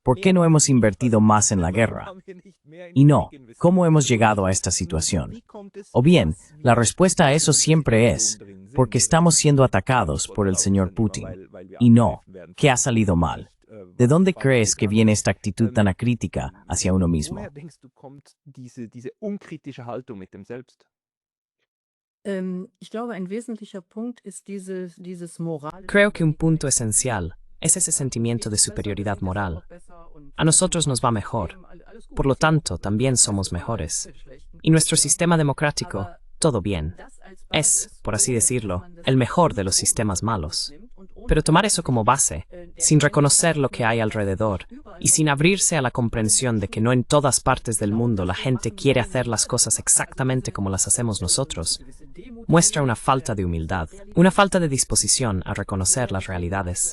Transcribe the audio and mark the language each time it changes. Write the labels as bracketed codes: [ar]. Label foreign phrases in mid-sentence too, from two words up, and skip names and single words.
[es] ¿Por qué no hemos invertido más en la guerra? Y no, ¿cómo hemos llegado a esta situación? O bien, la respuesta a eso siempre es, porque estamos siendo atacados por el señor Putin. Y no, ¿qué ha salido mal? ¿De dónde crees que viene esta actitud tan acrítica hacia uno mismo? [de] Woher denkst du, kommt diese unkritische Haltung mit dem Selbst? Ich glaube, ein wesentlicher Punkt ist dieses moralische. [es] Creo que un punto esencial es ese sentimiento de superioridad moral. A nosotros nos va mejor. Por lo tanto, también somos mejores. Y nuestro sistema democrático, todo bien. Es, por así decirlo, el mejor de los sistemas malos. Pero tomar eso como base, sin reconocer lo que hay alrededor y sin abrirse a la comprensión de que no en todas partes del mundo la gente quiere hacer las cosas exactamente como las hacemos nosotros, muestra una falta de humildad, una falta de disposición a reconocer las realidades.